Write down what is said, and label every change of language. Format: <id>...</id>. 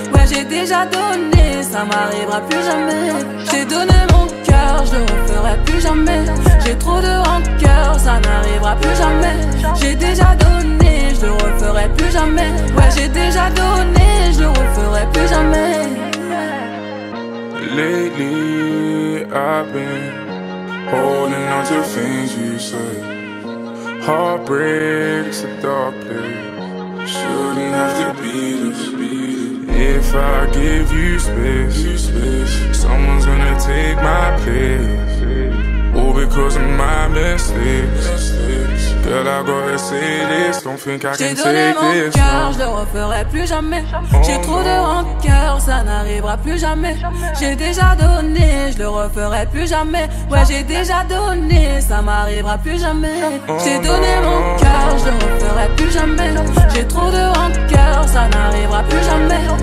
<fr>Ouais, j'ai déjà donné, ça m'arrivera plus jamais. J'ai donné mon cœur, je le referai plus jamais. J'ai trop de rancœur, ça n'arrivera plus jamais. J'ai déjà donné, je le referai plus jamais. Ouais, j'ai déjà donné, je le referai plus jamais.</fr> <en>Lately, I've been holding on to things you said. Heartbreak's a dark place. Shouldn't have to be this. If I give you space, someone's gonna take my place. All because of my mistakes. Girl, I gotta say this, don't think I can take this.</en> <fr>J'ai donné mon cœur, je le referai plus jamais. J'ai trop de rancœur, ça n'arrivera plus jamais. J'ai déjà donné, je le referai plus jamais. Ouais, j'ai déjà donné, ça m'arrivera plus jamais. J'ai donné mon cœur, je le referai plus jamais. J'ai trop de rancœur, ça n'arrivera plus jamais.</fr>